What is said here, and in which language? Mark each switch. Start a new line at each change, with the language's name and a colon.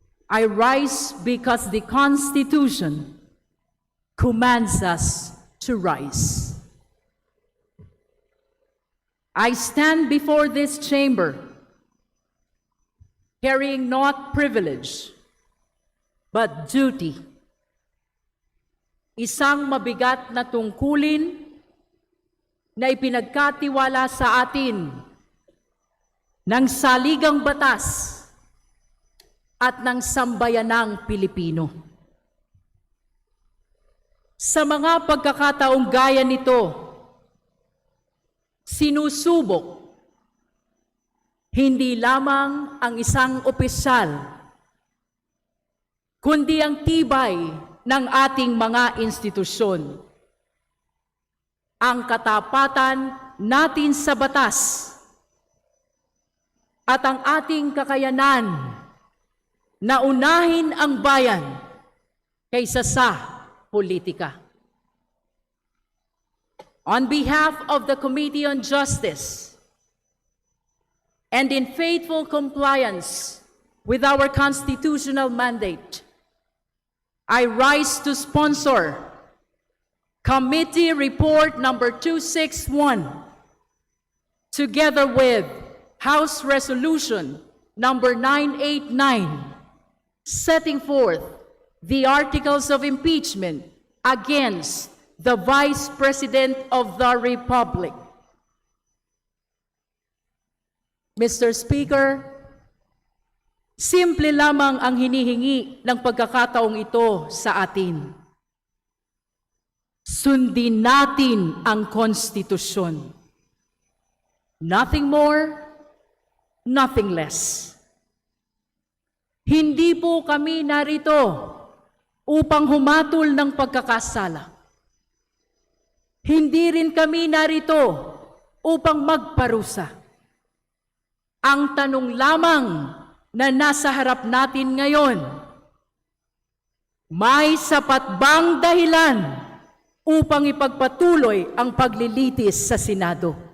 English: I rise because the Constitution commands us to rise. I stand before this chamber carrying not privilege, but duty.
Filipino: Isang mabigat na tungkulin na ipinagkatiwala sa atin ng saligang batas at ng sambayanang Pilipino. Sa mga pagkakataong gaya nito, sinusubok hindi lamang ang isang opisyal, kundi ang tibay ng ating mga institusyon. Ang katapatan natin sa batas at ang ating kakayanan na unahin ang bayan kaysa sa politika.
English: On behalf of the Committee on Justice, and in faithful compliance with our constitutional mandate, I rise to sponsor Committee Report number 261, together with House Resolution number 989, setting forth the articles of impeachment against the Vice President of the Republic. Mr.
Filipino: Speaker, simple lamang ang hinihingi ng pagkakataong ito sa atin. Sundin natin ang konstitusyon.
English: Nothing more, nothing less.
Filipino: Hindi po kami narito upang humatol ng pagkakasala. Hindi rin kami narito upang magparusa. Ang tanong lamang na nasa harap natin ngayon, may sapat bang dahilan upang ipagpatuloy ang paglilitis sa Senado?